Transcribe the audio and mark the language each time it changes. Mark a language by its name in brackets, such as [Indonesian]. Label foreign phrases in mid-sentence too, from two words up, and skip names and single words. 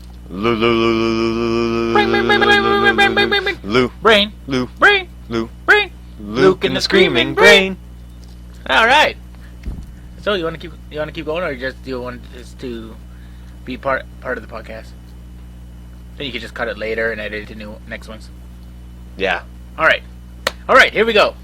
[English] Lou, Lou, Lou, Lou, Lou, Brain. Lou, Brain. Lou, Brain. Luke and the Screaming Brain. All right. So you want to keep going, or do you want this to be part of the podcast? Then you can just cut it later and edit it to new next ones. Yeah. All right. Here we go.